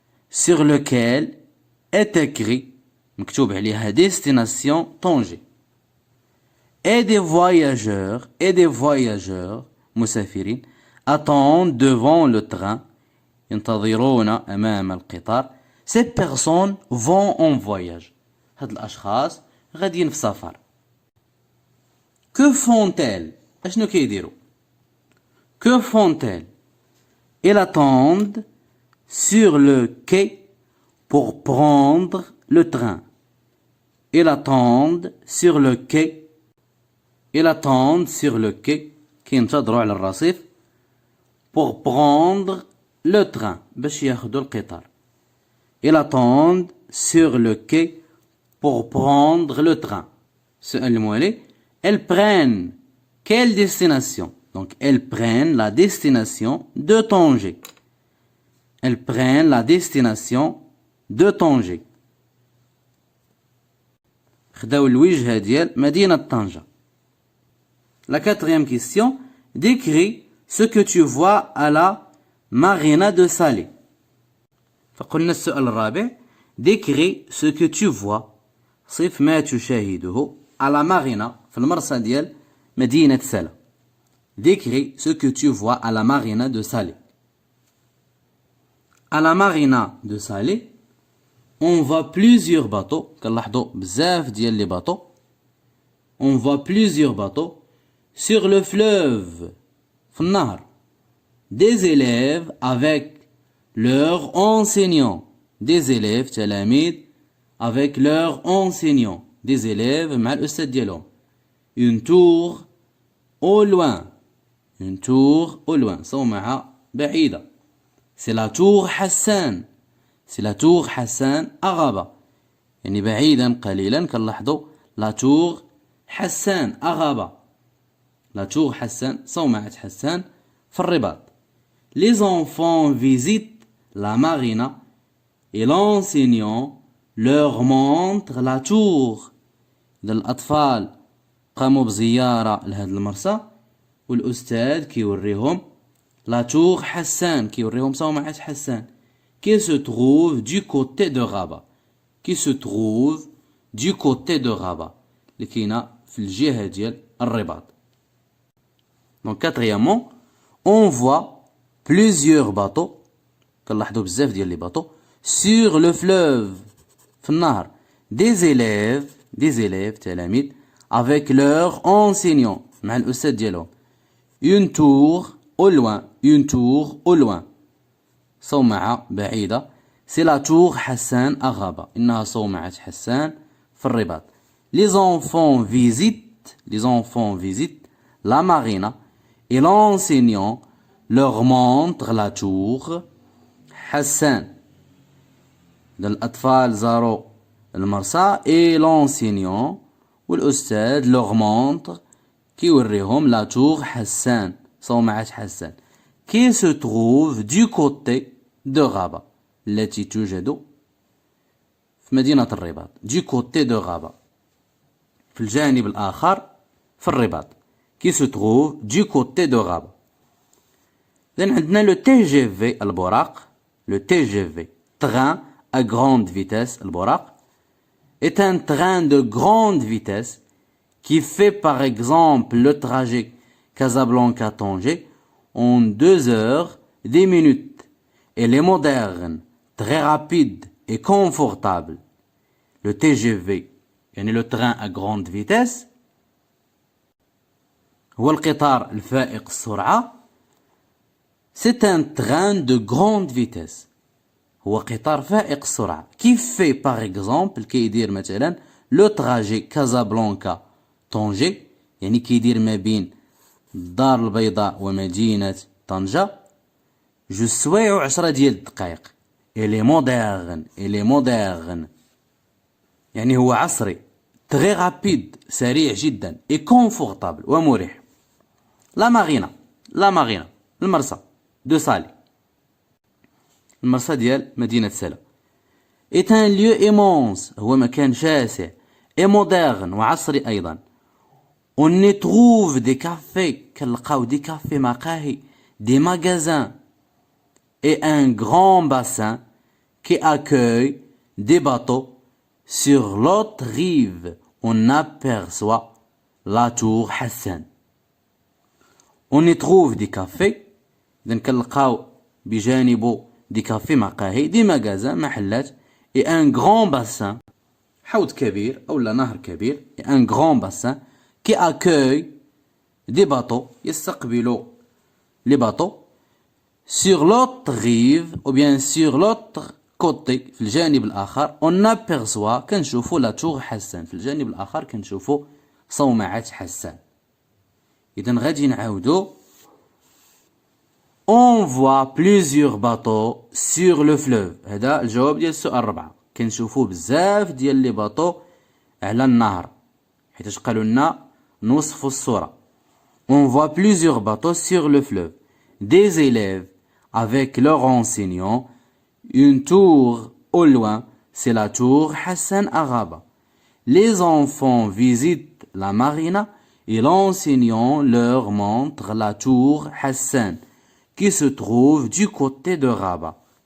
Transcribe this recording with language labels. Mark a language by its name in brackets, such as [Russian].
[French] Sur lequel est écrit [Arabic] مكتوب عليها [French] destination Tanger. Et des voyageurs [Arabic] مسافرين [French] attendent devant le train [Arabic] ينتظرون أمام القطار. [French] Ces personnes vont en voyage. [Arabic] هاد الأشخاص غاديين في سفر. [French] Que font-elles? [Arabic] أشنو كيديروا؟ [French] Que font-elles? Elles attendent sur le quai pour prendre le train. Elles attendent sur le quai. Ils attendent sur le quai [Arabic] كينتظروا على الرصيف [French] pour prendre le train [Arabic] باش ياخدوا القطار. [French] Ils attendent sur le quai pour prendre le train. [Arabic] سؤال الموالي. [French] Elles prennent quelle destination? Donc elles prennent la destination de Tanger. Elles prennent la destination de Tanger. [Arabic] خداو الوجهة ديال مدينة طنجة. [French] La quatrième question, décris ce que tu vois à la marina de Salé. [Arabic] فقلنا السؤال الرابع, [French] décris ce que tu vois, [Arabic] صف ما تشاهده [French] à la marina [Arabic] في المرسى ديال مدينة سلا. [French] Décris ce que tu vois à la marina de Salé. À la marina de Salé, on voit plusieurs bateaux. [Arabic] كنلاحظوا بزاف ديال لي bateaux. [French] On voit plusieurs bateaux. Sur le fleuve, [Arabic] في النهر, [French] des élèves avec leurs enseignants. Des élèves, [Arabic] تلاميذ, [French] avec leurs enseignants. Des élèves [Arabic] مع الأستاذ ديالهم. [French] Une tour au loin. Une tour au loin. [Arabic] صومعة بعيدة. [French] C'est la tour حسان. C'est la tour حسان أغابة. [Arabic] يعني بعيدا قليلا كنلاحظوا [French] la tour [Arabic] حسان أغابة. [French] La tour Hassan, [Arabic] صومعة حسان في الرباط. [French] Les enfants visitent la marina et l'enseignant leur montre la tour. [Arabic] الأطفال قاموا بزيارة لهذا المرسى والأستاذ كيوريهم [French] la tour [Arabic] حسان كيوريهم صومعة حسان [French] qui se trouve du côté de Rabat. Qui se trouve du côté de Rabat. [Arabic] اللي كاينة في الجهة ديال الرباط. [French] Donc quatrièmement, on voit plusieurs bateaux. [Arabic] كنلاحظوا بزاف ديال لي [French] bateaux sur le fleuve [Arabic] في النهر. [French] Des élèves [Arabic] تلاميذ [French] avec leurs enseignants [Arabic] مع الأستاذ ديالهم. [French] Une tour au loin. [Arabic] صومعة بعيدة. [French] C'est la tour حسان أغابة. [Arabic] إنها صومعة حسان في الرباط. [French] Les enfants visitent la marina et l'enseignant leur montre la tour حسان. [Arabic] الأطفال زاروا المرسى [French] et l'enseignant [Arabic] والأستاذ [French] leur montre [Arabic] كيوريهم [French] la tour [Arabic] حسان صومعة حسان [French] qui se trouve du côté de Rabat [Arabic] التي توجد في مدينة الرباط. [French] du côté de Rabat [Arabic] في الجانب الآخر في الرباط. [French] qui se trouve du côté de Rabat. Then [Arabic] عندنا [French] le TGV البراق. Le TGV train à grande vitesse [Arabic] البراق [French] est un train de grande vitesse qui fait par exemple le trajet Casablanca-Tanger en 2 heures 10 minutes. Elle est moderne, très rapide et confortable. Le TGV [Arabic] يعني [French] le train à grande vitesse [Arabic] هو القطار الفائق السرعة. [French] C'est un train de grande vitesse. [Arabic] هو قطار فائق السرعة. [French] qui fait par exemple [Arabic] كيدير مثلا [French] le trajet [Arabic] Casablanca طنجة يعني كيدير ما بين الدار البيضاء ومدينة طنجة جوج سوايع و10 ديال الدقائق. إلي موديرن يعني هو عصري. تري رابيد سريع جدا. اي كونفورتابل ومريح. لا مارينا المرسى دو سالي، المرسى ديال مدينة سلا. [French] est un lieu immense [Arabic] هو مكان شاسع. [French] et moderne [Arabic] وعصري أيضا. [French] on y trouve des cafés [Arabic] كنلقاو دي كافي مقاهي. [French] des magasins et un grand bassin qui accueille des bateaux. sur l'autre rive on aperçoit la tour Hassan. on y trouve des cafés [Arabic] إذن كنلقاو بجانبه دي كافي مقاهي. دي مغازان محلات. [French] et un grand bassin [Arabic] حوض كبير أو نهر كبير. [French] et un grand bassin qui accueille des bateaux [Arabic] يستقبل [French] les bateaux. sur l'autre rive ou bien sur l'autre côté [Arabic] في الجانب الآخر [French] on aperçoit [Arabic] كنشوفو لا تور حسان. في الجانب الآخر كنشوفو صومعة حسان. إذن غادي نعاودو. [French] on voit plusieurs bateaux sur le fleuve. [Arabic] هذا الجواب ديال السؤال 4. كنشوفو بزاف ديال لي باطو على النهر حيتاش قالوا لنا نوصفوا الصورة. [French] on voit plusieurs bateaux sur le fleuve. des élèves avec leur enseignant. une tour au loin c'est la tour Hassan à Rabat. les enfants visitent la marina et l'enseignant leur montre la tour Hassan qui se trouve du côté de Rabat.